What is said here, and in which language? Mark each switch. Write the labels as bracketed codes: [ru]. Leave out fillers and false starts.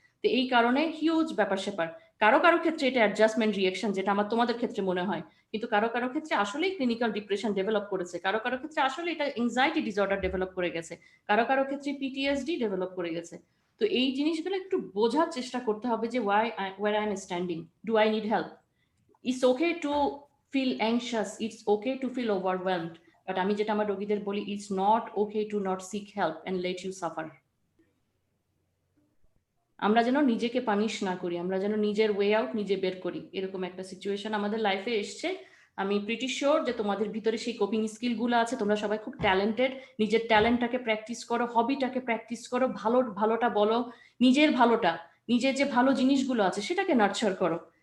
[bn] তো এই কারণে হিউজ ব্যাপার স্যাপার। কারো কারো ক্ষেত্রে এটা অ্যাডজাস্টমেন্ট রিয়েকশন, যেটা আমার তোমাদের ক্ষেত্রে মনে হয়, কিন্তু কারো কারো ক্ষেত্রে আসলেই ক্লিনিক্যাল ডিপ্রেশন ডেভেলপ করেছে, কারো কারো ক্ষেত্রে আসলে এটা এংজাইটি ডিসঅর্ডার ডেভেলপ করে গেছে, কারো কারো ক্ষেত্রে পিটিএসডি ডেভেলপ করে গেছে। তো এই জিনিসগুলো একটু বোঝার চেষ্টা করতে হবে যে [en] where I am standing, do I need help? It's okay to feel anxious, it's okay to feel overwhelmed, but [bn] আমি যেটা আমার রোগীদের বলি, [en] it's not okay to not seek help and let you suffer. [bn] আমরা যেন নিজেকে পানিশ না করি, আমরা যেন নিজের ওয়ে আউট নিজে বের করি। এরকম একটা সিচুয়েশন আমাদের লাইফে এসছে। আমি প্রিটি শিওর যে তোমাদের ভিতরে সেই কোপিং স্কিল গুলো আছে, তোমরা সবাই খুব ট্যালেন্টেড। নিজের ট্যালেন্টটাকে প্র্যাকটিস করো, হবিটাকে প্র্যাকটিস করো, ভালোটা বলো, নিজের ভালোটা, নিজের যে ভালো জিনিসগুলো আছে সেটাকে নার্চার করো।